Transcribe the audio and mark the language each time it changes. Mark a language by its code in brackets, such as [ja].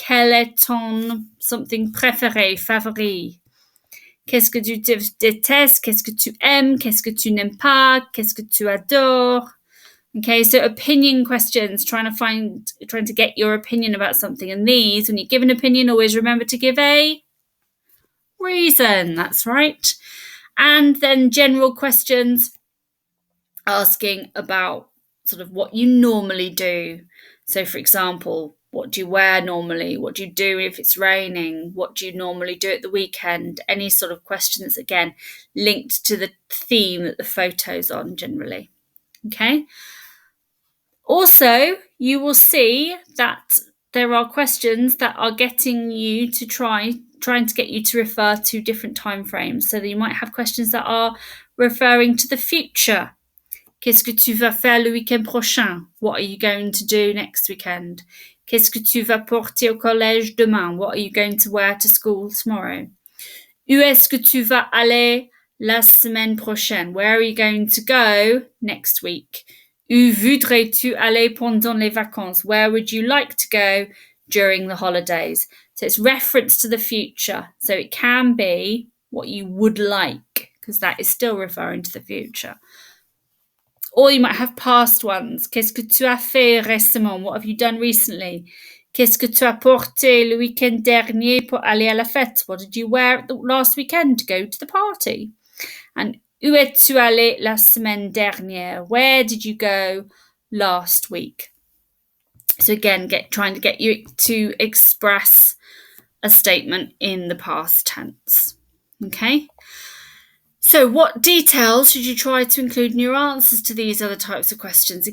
[fr] Quel est ton [en] something [fr] préféré, favori? Qu'est-ce que tu détestes? Qu'est-ce que tu aimes? Qu'est-ce que tu n'aimes pas? Qu'est-ce que tu adores? [en] Okay, so opinion questions, trying to get your opinion about something. And these, when you give an opinion, always remember to give a reason. That's right. And then general questions asking about sort of what you normally do. So, for example, what do you wear normally? What do you do if it's raining? What do you normally do at the weekend? Any sort of questions, again, linked to the theme that the photo's on generally. Okay. Also, you will see that there are questions that are getting you to trying to get you to refer to different time frames. So that you might have questions that are referring to the future. [fr] Qu'est-ce que tu vas faire le week-end prochain? [en] What are you going to do next weekend? [fr] Qu'est-ce que tu vas porter au collège demain? [en] What are you going to wear to school tomorrow? [fr] Où est-ce que tu vas aller la semaine prochaine? [en] Where are you going to go next week? [fr] Où voudrais-tu aller pendant les vacances? [en] Where would you like to go during the holidays? So it's reference to the future. So it can be what you would like, because that is still referring to the future. Or you might have past ones. [fr] Qu'est-ce que tu as fait récemment? [en] What have you done recently? [fr] Qu'est-ce que tu as porté le week-end dernier pour aller à la fête? [en] What did you wear last weekend to go to the party? [fr] And où es-tu allé la semaine dernière? [en] Where did you go last week? So again, trying to get you to express a statement in the past tense. Okay? So what details should you try to include in your answers to these other types of questions?